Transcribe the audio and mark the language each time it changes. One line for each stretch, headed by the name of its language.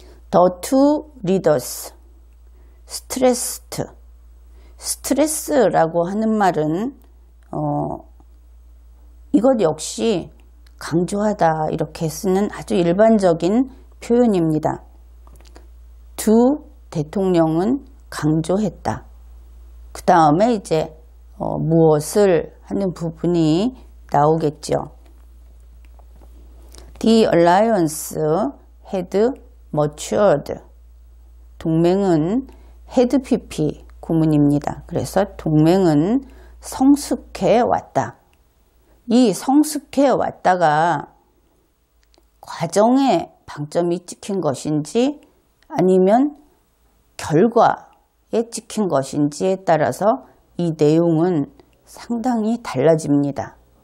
English: The two leaders stressed.
Korean: 스트레스라고 하는 말은 이것 역시 강조하다 이렇게 쓰는 아주 일반적인 표현입니다. 두 대통령은 강조했다. 그 다음에 이제 무엇을 하는 부분이 나오겠죠.
English: The alliance had matured.
Korean: 동맹은 had pp 구문입니다. 그래서 동맹은 성숙해 왔다. 이 성숙해 왔다가 과정에 방점이 찍힌 것인지 아니면 결과에 찍힌 것인지에 따라서 이 내용은 상당히 달라집니다.